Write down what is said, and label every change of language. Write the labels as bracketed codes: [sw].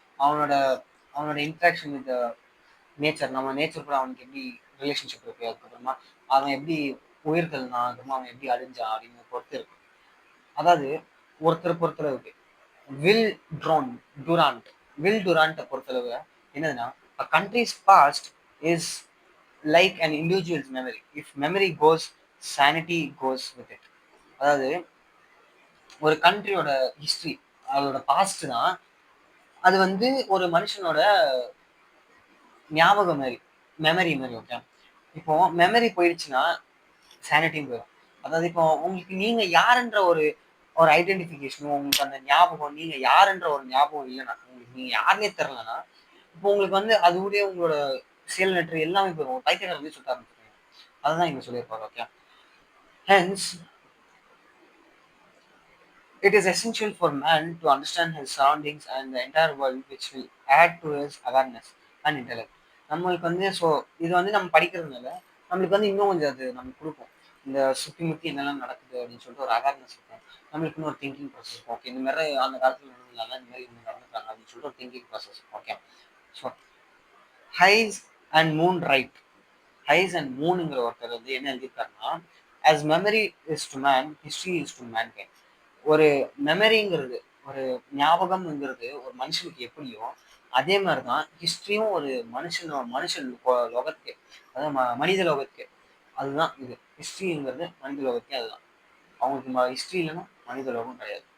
[ta] அவனோட அவனோட interaction with nature, நம்ம நேச்சர் கூட அவனுக்கு எப்படி ரிலேஷன்ஷிப் இருக்கு, அதுக்கப்புறமா அவன் எப்படி உயிர்கள்னா, அதுக்கப்புறமா அவன் எப்படி அழிஞ்சான் அப்படின்னு பொறுத்து இருக்கு. அதாவது ஒருத்தர் பொறுத்தளவுக்கு வில் ட்ரோன் டூராண்ட் வில் டூராண்ட்டை பொறுத்தளவு என்னதுன்னா [en] a country's past is like an individual's memory. If memory goes, sanity goes with it. [ta] அதாவது ஒரு கண்ட்ரியோட ஹிஸ்டரி, அதோட பாஸ்ட் தான் அது வந்து ஒரு மனுஷனோட ஞாபகம் மாதிரி, மெமரி மாதிரி. ஓகே, இப்போ மெமரி போயிடுச்சுன்னா சானிட்டியும் போயிடும். அதாவது இப்போ உங்களுக்கு நீங்க யாருன்ற ஒரு ஒரு ஐடென்டிஃபிகேஷனும், உங்களுக்கு அந்த ஞாபகம், நீங்க யாருன்ற ஒரு ஞாபகம் இல்லைன்னா, உங்களுக்கு நீங்க யாருன்னே தெரிலனா, இப்போ உங்களுக்கு வந்து அது கூட உங்களோட செயல் நெற்று எல்லாமே போயிடும். பைத்தியக்காரர் வந்து சுத்த ஆரம்பிச்சிருக்கீங்க. அதுதான் இங்க சொல்லியிருப்பாரு. [en] Okay, hence it is essential for man to understand his surroundings and the entire world, which will add to his awareness and intellect. [ta] நம்மளுக்கு வந்து ஸோ இது வந்து நம்ம படிக்கிறதுனால நம்மளுக்கு வந்து இன்னும் கொஞ்சம் அது நமக்கு கொடுக்கும். இந்த சுற்றி முற்றி என்னெல்லாம் நடக்குது அப்படின்னு சொல்லிட்டு ஒரு அவேர்னஸ் இருக்கும். நம்மளுக்கு இன்னும் ஒரு திங்கிங் ப்ராசஸ் இருக்கும். ஓகே, இந்த மாதிரி அந்த காலத்தில் நடந்தாங்க, இந்த மாதிரி இவங்க நடந்துட்டாங்க அப்படின்னு சொல்லிட்டு ஒரு thinking process. [en] Okay, so Hays and Moon right. [ta] Highs and மூனுங்கிற ஒருத்தர் வந்து என்ன எழுதியிருக்காருன்னா, [en] as memory is to man, history is to mankind. [ta] ஒரு மெமரிங்கிறது, ஒரு ஞாபகம்ங்கிறது ஒரு மனுஷனுக்கு எப்படியோ அதே மாதிரிதான் ஹிஸ்டரியும் ஒரு மனுஷன் லோகத்துக்கு, அதாவது மனித லோகத்துக்கு அதுதான் இது. ஹிஸ்டரிங்கிறது மனித லோகத்துக்கே அதுதான். அவங்களுக்கு ஹிஸ்டரி இல்லைன்னா மனித லோகம் கிடையாது.